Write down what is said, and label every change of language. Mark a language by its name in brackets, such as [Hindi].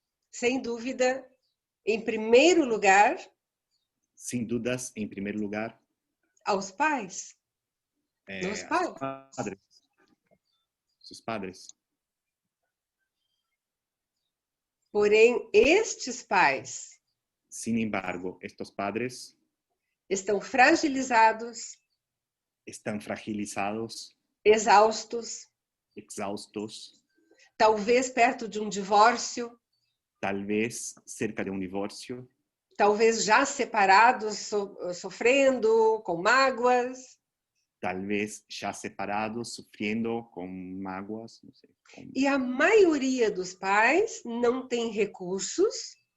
[Portuguese] Sem dúvida, em primeiro lugar, [Spanish] Sin dudas, en primer lugar, [Portuguese] aos pais. Nos pais. [Spanish] padres, sus padres. [Portuguese] Porém, estes pais [Spanish] Sin embargo, estos padres [Portuguese] estão fragilizados, [Spanish] están fragilizados, [Portuguese] exaustos, [Spanish] exhaustos, [Portuguese] talvez perto de um divórcio, [Spanish] tal vez cerca de un divorcio, [Portuguese] talvez já separados, sofrendo com mágoas. [Spanish] tal vez ya separados, sufriendo con mágoas, no sé, [Portuguese] E a maioria dos pais não tem recursos